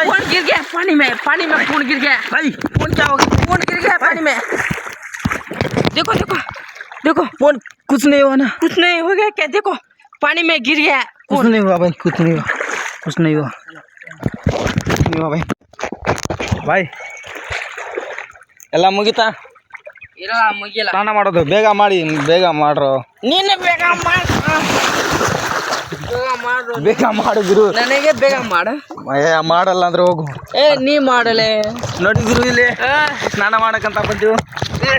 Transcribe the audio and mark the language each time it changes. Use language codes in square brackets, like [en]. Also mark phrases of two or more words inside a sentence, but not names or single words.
[hi] पून गिर गया पानी में पून गिर गया भाई पून क्या हो गया? पून गिर गया पानी में। देखो देखो देखो, फोन कुछ नहीं हुआ ना? कुछ नहीं हो गया क्या? देखो पानी में गिर गया। कुछ नहीं हुआ भाई, कुछ नहीं हुआ, कुछ नहीं हुआ, कुछ नहीं हुआ भाई। [kn] भाई ಎಲ್ಲ ಮುಗಿತಾ? ಇಲ್ಲ ಮುಗಿಲ್ಲ. ಸ್ನಾನ ಮಾಡೋದು ಬೇಗ ಮಾಡಿ, ಬೇಗ ಮಾಡ್ರು. ನೀನೆ ಬೇಗ ಮಾಡು, ಬೇಗ ಮಾಡು, ಬೇಗ ಮಾಡು ಗುರು. ನನಗೆ ಬೇಗ ಮಾಡು. ಮಾಡಲ್ಲ ಅಂದ್ರೆ ಹೋಗು. ನೀ ಮಾಡಲೆ ನೋಡಿ ಗುರು, ಇಲ್ಲಿ ಸ್ನಾನ ಮಾಡಕ್ಕಂತ ಬಂದೀವಿ.